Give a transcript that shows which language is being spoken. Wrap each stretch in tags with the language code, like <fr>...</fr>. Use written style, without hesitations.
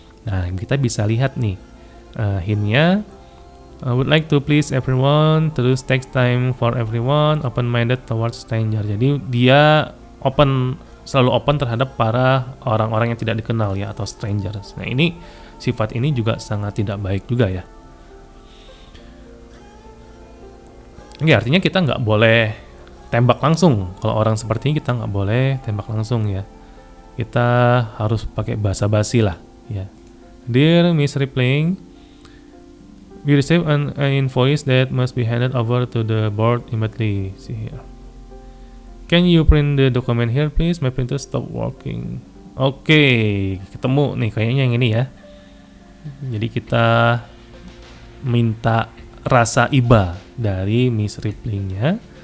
<id>Nah, kita bisa lihat nih hintnya.</id> <en>I would like to please everyone, terus takes time for everyone, open-minded towards stranger.</en> <id>Jadi dia selalu open terhadap para orang-orang yang tidak dikenal ya, atau strangers. Nah, ini sifat ini juga sangat tidak baik juga ya. Ini artinya kita nggak boleh tembak langsung. Kalau orang seperti ini kita nggak boleh tembak langsung ya. Kita harus pakai basa-basi lah ya.</id> <en>Dear Miss Rippling, we receive an invoice that must be handed over to the board immediately. See here. Can you print the document here, please? My printer stop working.</en> <id>Oke, ketemu nih kayaknya yang ini ya. Jadi kita minta rasa iba dari Miss Rippling-nya.</id>